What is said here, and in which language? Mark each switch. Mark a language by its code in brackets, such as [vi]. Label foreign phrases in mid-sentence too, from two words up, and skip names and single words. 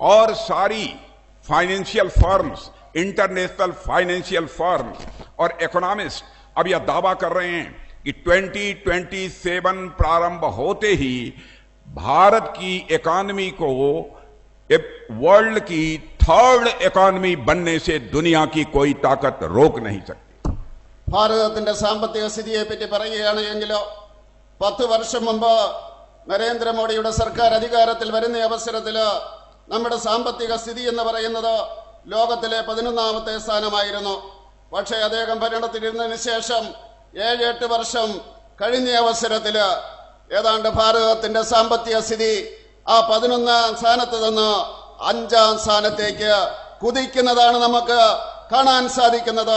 [hi] और सारी [en] financial firms, international financial firms [hi] और इकोनॉमिस्ट अब यह दावा कर रहे हैं कि 2027 प्रारंभ होते ही भारत की इकोनॉमी को वर्ल्ड की [en] third economy [hi] बनने से दुनिया की कोई ताकत रोक नहीं सकती। [ml] ഭാരതത്തിന്റെ സാമ്പത്തിക സ്ഥിതിയെ പറ്റി പറയുകയാണെങ്കിലോ 10 വർഷം മുമ്പ് നരേന്ദ്രമോദിയുടെ സർക്കാർ അധികാരത്തിൽ വരുന്ന അവസരത്തില് നമ്മുടെ സാമ്പത്തിക സ്ഥിതി എന്ന് പറയുന്നത് ലോകത്തിലെ 11ാമത്തെ സ്ഥാനമായിരുന്നു. പക്ഷേ അദ്ദേഹം ഭരണത്തിലിരുന്നതിന് ശേഷം 7-8 വർഷം കഴിഞ്ഞ അവസരത്തില് ഏതാണ്ട് ഭാരതത്തിന്റെ സാമ്പത്തിക സ്ഥിതി ആ 11ാം സ്ഥാനത്ത് നിന്ന് 5ാം സ്ഥാനത്തേക്ക് കുതിക്കുന്നതാണ് നമുക്ക് കാണാൻ സാധിക്കുന്നത്.